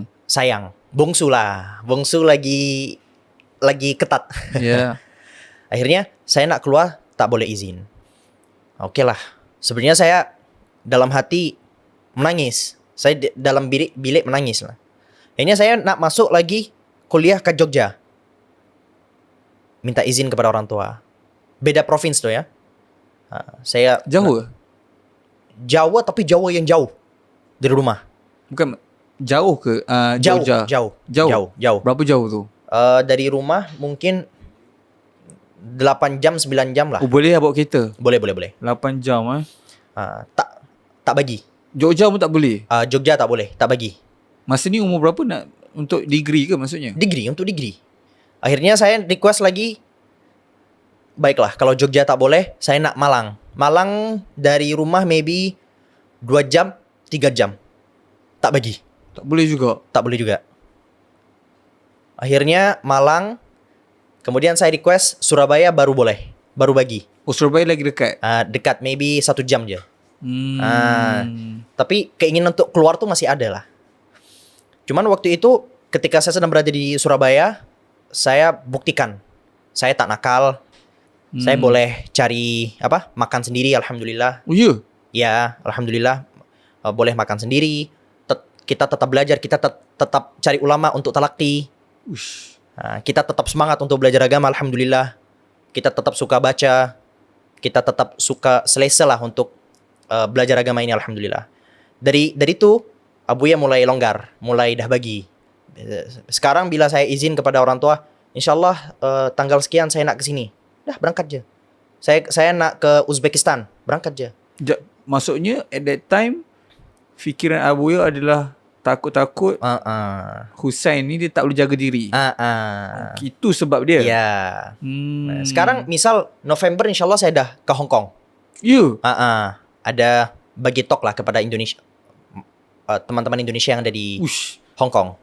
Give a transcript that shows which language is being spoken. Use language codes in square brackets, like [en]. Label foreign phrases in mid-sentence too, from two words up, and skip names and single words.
[ms] Bongsu lah. Bongsu lagi ketat. Yeah. Akhirnya saya nak keluar tak boleh izin. Oke lah. Sebenarnya saya dalam hati menangis. Saya dalam bilik menangis lah. Akhirnya saya nak masuk lagi kuliah ke Jogja. Minta izin kepada orang tua. [id] Beda provinsi tuh ya. Saya [ms] jauh. Jawa, tapi Jawa yang jauh dari rumah. Bukan jauh ke Jogja? Jauh. Berapa jauh tu? Dari rumah mungkin 8 jam 9 jam lah. Oh, boleh bawa kereta? Boleh. 8 jam tak bagi. Jogja pun tak boleh? Jogja tak boleh, tak bagi. Masa ni umur berapa nak untuk degree ke maksudnya? Untuk degree. Akhirnya saya request lagi. Baiklah, kalau Jogja tak boleh, saya nak Malang. Malang dari rumah maybe 2 jam, 3 jam. Tak bagi. Tak boleh juga. Akhirnya Malang. Kemudian saya request Surabaya baru boleh. Baru bagi. Oh, Surabaya lagi dekat? Dekat, maybe 1 jam je. Tapi keinginan untuk keluar tuh masih ada lah. Cuman waktu itu ketika saya sedang berada di Surabaya, saya buktikan. Saya tak nakal. Saya boleh cari makan sendiri, alhamdulillah. Oh iya? Ya, alhamdulillah. Boleh makan sendiri. Kita tetap belajar, kita tetap cari ulama untuk talaqi. Kita tetap semangat untuk belajar agama, alhamdulillah. Kita tetap suka baca. Kita tetap suka selesa lah untuk belajar agama ini, alhamdulillah. Dari itu Abuya mulai longgar, mulai dah bagi. Sekarang bila saya izin kepada orang tua, insyaallah tanggal sekian saya nak ke sini. Dah berangkat je. Saya nak ke Uzbekistan, berangkat je. Maksudnya [en] at that time [ms] fikiran Abuya adalah takut-takut Husain ni dia tak boleh jaga diri. Itu sebab dia. Ya. Sekarang misal November insyaallah saya dah ke Hong Kong. Ya. Ada bagi talk lah kepada Indonesia. Teman-teman Indonesia yang ada di Hong Kong.